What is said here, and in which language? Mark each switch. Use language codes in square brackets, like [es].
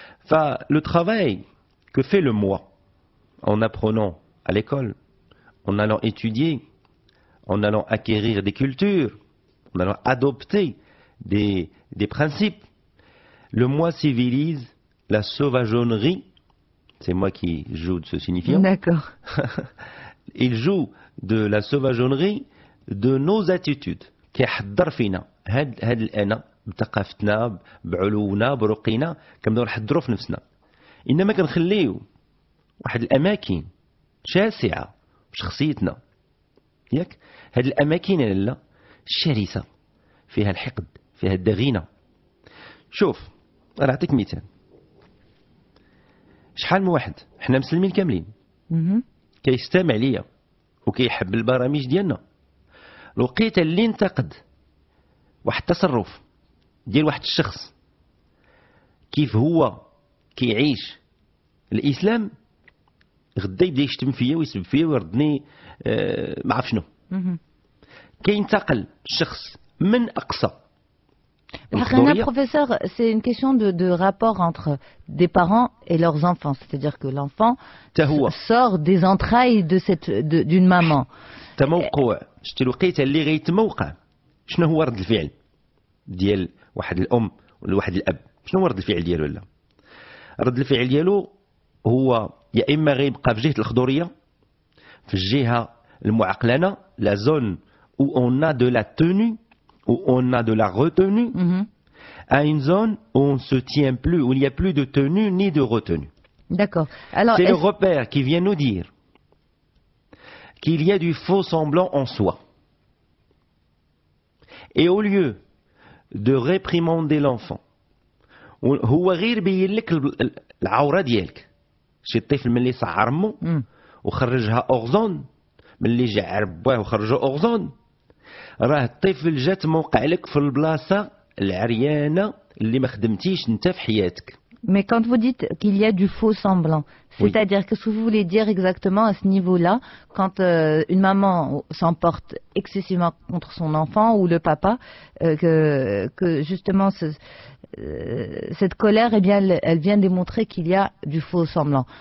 [fr] Le travail que fait le moi en apprenant à l'école, en allant étudier, en allant acquérir des cultures, en allant adopter des principes, le moi civilise la sauvageonnerie. C'est moi qui joue de ce signifiant. D'accord. Il joue de la sauvageonnerie de nos attitudes. [ar] كيحضر فينا هاد الأنا بثقافتنا بعلونا برقينا كنبداو نحضروا في نفسنا. إنما كنخليو واحد الأماكن شاسعة في شخصيتنا، ياك هاد الأماكن لا الشرسة فيها الحقد، فيها الدغينة. شوف أنا نعطيك مثال. شحال من واحد حنا مسلمين كاملين كيستمع ليا وكيحب البرامج ديالنا، الوقيته اللي انتقد واحد التصرف ديال واحد الشخص كيف هو كيعيش الاسلام، غدا يبدا يشتم فيا ويسب فيا ويردني ما عرف شنو. كينتقل الشخص من اقصى. [fr] Professeur, c'est une question de rapport entre des parents et leurs enfants. C'est-à-dire que l'enfant sort des entrailles d'une maman. [ar] تموقع شتي الوقيته اللي غيتموقع شنو هو رد الفعل ديال واحد الام ولا واحد الاب؟ شنو هو رد الفعل ديالو؟ لا رد الفعل ديالو هو يا اما غيبقى في جهه الخضوريه، في الجهه المعقلانه، لا زون [fr] où on a de la tenue, où on a de la retenue, à une zone où on ne se tient plus, où il n'y a plus de tenue ni de retenue. D'accord. Alors, c'est le repère qui vient nous dire qu'il y a du faux semblant en soi. Et au lieu de réprimander l'enfant, [ar] هو غير بين لك العورة ديالك. شي طفل ملي صعر امه وخرجها اورزون، ملي جعر باه وخرجها اورزون، راه الطفل جات موقع لك في البلاصه العريانه اللي ما خدمتيش انت في حياتك، [fr] Mais quand vous dites qu'il y a du faux semblant, Oui. c'est-à-dire qu'est-ce que vous voulez dire exactement à ce niveau-là, quand une maman s'emporte excessivement contre son enfant ou le papa, que justement cette colère, eh bien, elle vient démontrer qu'il y a du faux semblant.